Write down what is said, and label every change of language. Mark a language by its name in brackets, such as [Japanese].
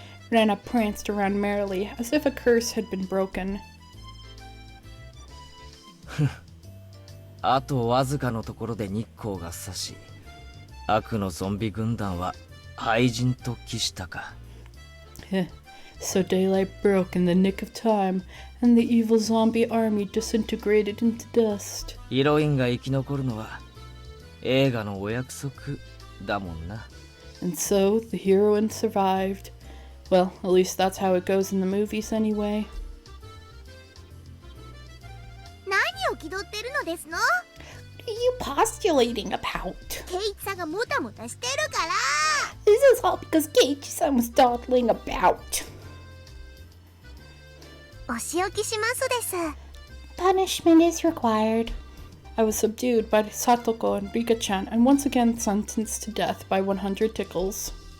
[English] Rena pranced around merrily, as if a curse had been broken. [Japanese] あとわずかのところで日光が差し、悪のゾンビ軍団は廃人と帰したか。 [English] So daylight broke in the nick of time, and the evil zombie army disintegrated into dust. [Japanese] ヒロインが生き残るのは映画のお約束だもんな。 [English] And so the heroine survived. Well, at least that's how it goes in the movies anyway. [Japanese] 何を気取ってるのですの [English] What are you postulating about? [Japanese] ケイチさんがもたもたしてるから [English] This is all because Keiichi-san was dawdling about. [Japanese] お仕置きしますです [English] Punishment is required. I was subdued by Satoko and Rika-chan and once again sentenced to death by 100 tickles.